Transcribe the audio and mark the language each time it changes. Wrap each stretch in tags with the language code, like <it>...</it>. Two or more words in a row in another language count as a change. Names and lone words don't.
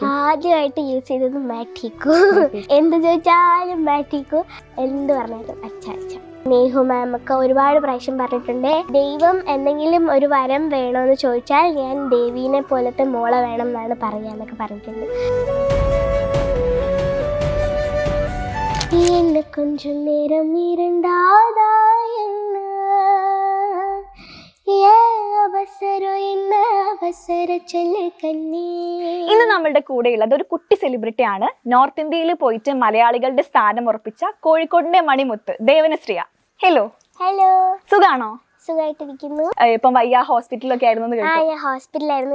<ml>ആദ്യമായിട്ട് യൂസ് ചെയ്തത് മാറ്റിക്കു. എന്ത് ചോദിച്ചാലും മാറ്റിക്കു, എന്ത് പറഞ്ഞാലും</ml> <hi>अच्छा अच्छा.</hi> <ml>നേഹു മാം ഒക്കെ ഒരുപാട് പ്രാവശ്യം പറഞ്ഞിട്ടുണ്ട്, ദൈവം എന്തെങ്കിലും ഒരു വരം വേണമെന്ന് ചോദിച്ചാൽ ഞാൻ ദേവീനെ പോലത്തെ മോളെ വേണം എന്നാണ് പറയാന്നൊക്കെ പറഞ്ഞിട്ടുണ്ട്.</ml> <ta>என்ன கொஞ்சம் நேரம் இருந்தாதா என்ன அவசரம் என்ன</ta> <ml>അവസര ചൊല്ല് കണ്ണേ. ഇന്ന് നമ്മളുടെ കൂടെയുള്ളത് ഒരു കുട്ടി സെലിബ്രിറ്റി ആണ്. നോർത്ത് ഇന്ത്യയിൽ പോയിട്ട് മലയാളികളുടെ സ്ഥാനം ഉറപ്പിച്ച കോഴിക്കോടിന്റെ മണിമുത്ത് ദേവനശ്രീയ. ഹലോ. ഹലോ, സുഖാണോ? സുഖമായിട്ടിരിക്കുന്നു. ഇപ്പം വയ്യ ഹോസ്പിറ്റലൊക്കെ ആയിരുന്നു. ഞാൻ ഹോസ്പിറ്റലായിരുന്നു.</ml>